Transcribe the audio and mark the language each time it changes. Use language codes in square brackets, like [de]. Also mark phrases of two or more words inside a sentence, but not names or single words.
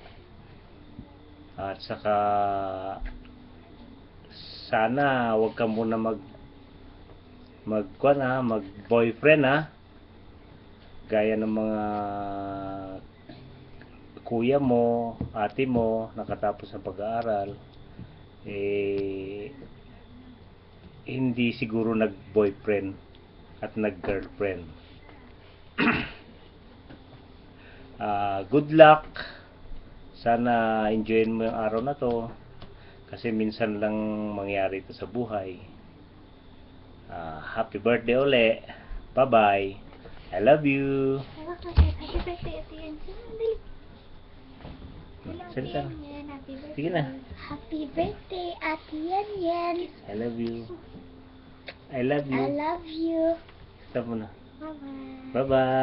[tl] at saka sana wag ka muna mag boyfriend, ha, gaya ng mga kuya mo, ate mo nakatapos ng pag-aaral, hindi siguro nag-boyfriend at nag-girlfriend. [en] Good luck, [tl] sana enjoyin mo yung araw na to kasi minsan lang mangyari ito sa buhay. [en] Happy birthday uli. Bye bye. I love you. Happy birthday, Ate Yan. [tl] Salita. [en] Happy birthday. [tl] Sige na. [en] Happy birthday, Ate Yan Yan. I love you. I love you. I love you. [tl] Stop mo na. [en] Bye-bye. Bye bye.